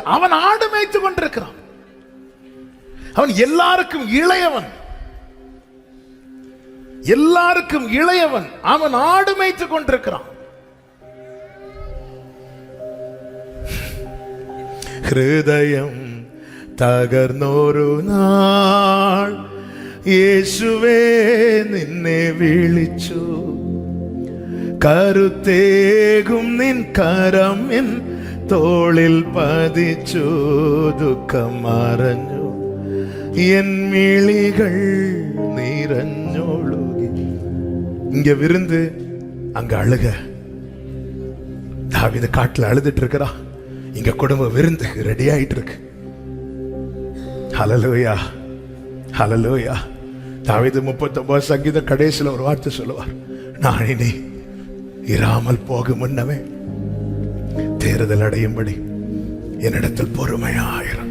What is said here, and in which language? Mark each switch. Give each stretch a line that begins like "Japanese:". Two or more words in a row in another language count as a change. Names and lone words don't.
Tamil: அவன் ஆடு மேய்த்து கொண்டிருக்கிறான். அவன் எல்லாருக்கும் இளையவன், எல்லாருக்கும் இளையவன். அவன் ஆடு மேய்த்து கொண்டிருக்கிறான்.
Malayalam: ஹிருதயம் തകർന്നൊരു നാൾ യേശുവേ നിന്നെ വിളിച്ചു, കരുത്തേകും നിൻ കരം എൻ തോളിൽ പതിച്ചു, ദുഃഖം മറഞ്ഞു എൻ മിഴികൾ നിറഞ്ഞൊഴുകി.
Tamil: இங்க விருந்து அங்க அழுக. தாவீது காட்டுல அழுதுட்டு இருக்கிறா, இங்க குடும்ப விருந்து ரெடி ஆயிட்டு இருக்கு. ஹல்லேலூயா, ஹல்லேலூயா. தாவீது 39 சங்கீதம் கடைசியில் ஒரு வார்த்தை சொல்லுவார், நான் இனி இராமல் போகும் முன்னமே தேறுதல் அடையும்படி என்னிடத்தில் பொறுமையாயிரும்.